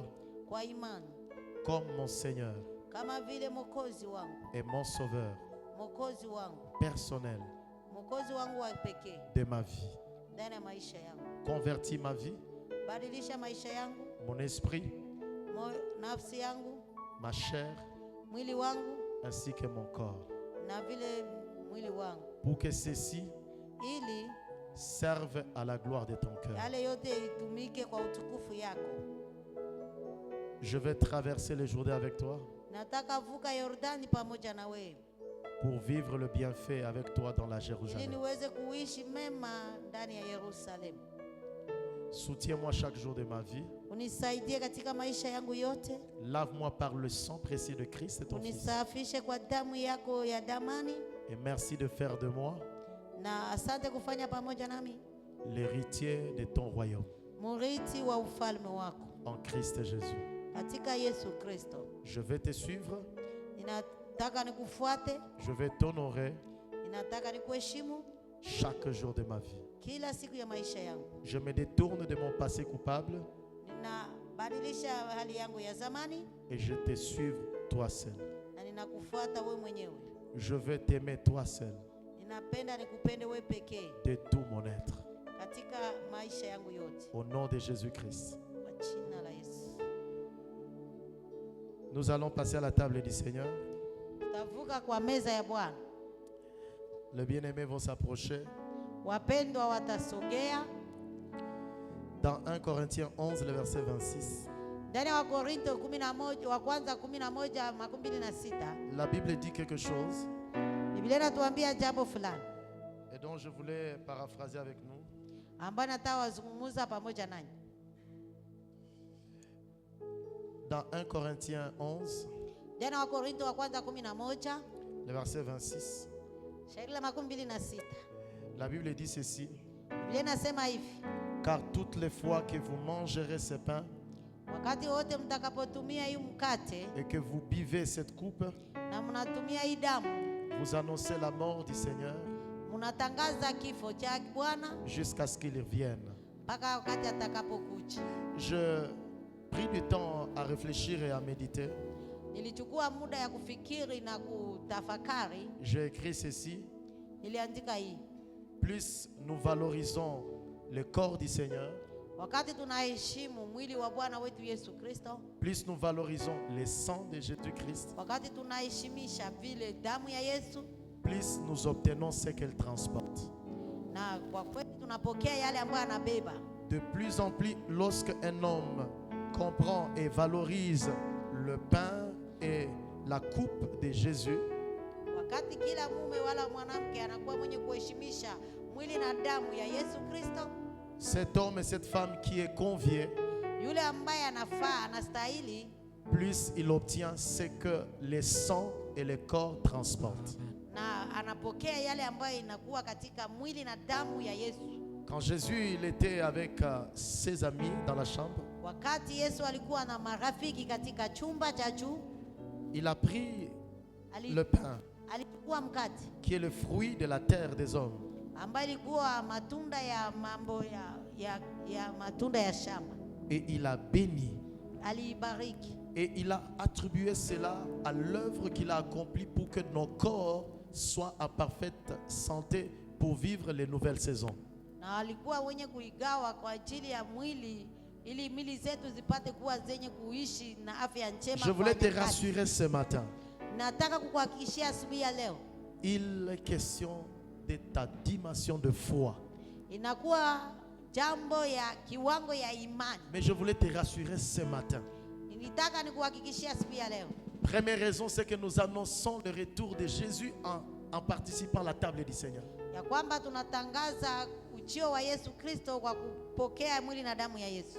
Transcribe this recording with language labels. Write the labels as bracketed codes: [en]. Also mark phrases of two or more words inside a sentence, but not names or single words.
[sw] kwa imani [fr] comme mon Seigneur [sw] kama vile Mwokozi wangu, [fr] et mon Sauveur [sw] Mwokozi wangu, [fr] personnel [sw] Mwokozi wangu wa pekee [fr] de ma vie. [sw] ndani ya maisha yangu. [fr] Convertis ma vie, [sw] Badilisha maisha yangu, [fr] mon esprit, [sw] nafsi yangu, [fr] ma chair, [sw] mwili wangu [fr] ainsi que mon corps, [sw] na vile mwili wangu, [fr] pour que ceci [sw] ili [fr] serve à la gloire de ton cœur. [sw] yale yote itumike kwa utukufu yako. [fr] Je vais traverser le Jourdain avec toi [sw] Nataka vuka Yordani pamoja na wewe [fr] pour vivre le bienfait avec toi dans la [sw] ili [fr] Jérusalem. [sw] niweze kuishi mema ndani ya Yerusalemu. [fr] Soutiens-moi chaque jour de ma vie. [sw] Unisaidie katika maisha yangu yote, [fr] Lave-moi par le sang précieux de Christ et ton Fils. [sw] unisafishe kwa damu yako ya damani, [fr] Et merci de faire de moi [sw] na asante kufanya pamoja nami [fr] l'héritier de ton royaume. [sw] murithi wa ufalme wako [fr] En Christ Jésus. [sw] katika Yesu Kristo. [fr] Je vais te suivre. [sw] Ninataka nikufuate, [fr] Je vais t'honorer [sw] ninataka nikuheshimu [fr] chaque jour de ma vie. [sw] kila siku ya maisha yangu. [fr] Je me détourne de mon passé coupable [sw] Ninabadilisha hali yangu ya zamani [fr] et je te suive toi seul. [sw] na ninakufuata wewe mwenyewe. [fr] Je veux t'aimer toi seul [sw] Ninapenda nikupende wewe pekee [fr] de tout mon être. [sw] katika maisha yangu yote, [fr] Au nom de Jésus-Christ. [sw] kwa jina la Yesu. [fr] Nous allons passer à la table du Seigneur. [sw] Tutavuka kwa meza ya Bwana. [fr] Les bien-aimés vont s'approcher. [sw] Wapendwa watasogea. [fr] Dans 1 Corinthiens 11, le verset 26. [sw] Ndani ya Wakorintho 11 wa kwanza 11:26 [fr] La Bible dit quelque chose [sw] Biblia inatuambia jambo fulani [fr] et dont je voulais paraphraser avec nous. [sw] ambayo nataka wazungumza pamoja nanyi. [fr] Dans 1 Corinthiens 11, [sw] Ndani ya Wakorintho wa kwanza 11 [fr] le verset 26. [sw] shairi la 26. [fr] La Bible dit ceci. [sw] Biblia inasema hivi: [fr] Car toutes les fois que vous mangerez ce pain [sw] wakati wote mtakapotumia hii mkate [fr] et que vous buvez cette coupe, [sw] na mnatumia hii damu, [fr] vous annoncez la mort du Seigneur [sw] mnatangaza kifo cha Bwana [fr] jusqu'à ce qu'il revienne. [sw] mpaka wakati atakapokuja. [fr] Je pris du temps à réfléchir et à méditer. [sw] Nilichukua muda ya kufikiri na kutafakari. [fr] J'ai écrit ceci. [sw] Niliandika hii: [fr] Plus nous valorisons le corps du Seigneur, [sw] wakati tunaheshimu mwili wa Bwana wetu Yesu Kristo, [fr] plus nous valorisons le sang de Jésus-Christ, [sw] wakati tunaheshimisha vile damu ya Yesu, [fr] plus nous obtenons ce qu'elle transporte. [sw] na kwa kweli tunapokea yale ambayo anabeba. [fr] De plus en plus, lorsque un homme comprend et valorise le pain et la coupe de Jésus, [sw] Wakati kila mume wala mwanamke anakuwa mwenye kuheshimisha mwili na damu ya Yesu Kristo, [fr] cet homme et cette femme qui est convié, [sw] yule ambaye anafaa, anastahili, [fr] plus il obtient ce que le sang et le corps transportent. [sw] na anapokea yale ambayo inakuwa katika mwili na damu ya Yesu. [fr] Quand Jésus il était avec ses amis dans la chambre, [sw] Wakati Yesu alikuwa na marafiki katika chumba cha juu, [fr] il a pris [sw] ali- [fr] le pain [sw] alichukua mkate [fr] qui est le fruit de la terre des hommes. [sw] ambayo ilikuwa matunda ya mambo ya matunda ya shamba. [fr] Et il a béni. [sw] Aliibariki [fr] Et il a attribué cela à l'œuvre qu'il a accomplie pour que nos corps soient en parfaite santé pour vivre les nouvelles saisons. [sw] na alikuwa wenye kuigawa kwa ajili ya mwili, ili mili zetu zipate kuwa zenye kuishi na afya njema. [fr] Je voulais [sw] kwa [fr] te [sw] nyakati. [fr] rassurer ce matin. [sw] Nataka kukuhakikishia asubuhi ya leo [fr] Il est question de ta dimension de foi. [sw] inakuwa jambo ya kiwango ya imani. [fr] Mais je voulais te rassurer ce matin. [sw] Nilitaka nikuhakikishia asubuhi ya leo. [fr] Première raison, c'est que nous annonçons le retour de Jésus en participant à la table du Seigneur. [sw] Ya kwamba tunatangaza ujio wa Yesu Kristo kwa kupokea mwili na damu ya Yesu.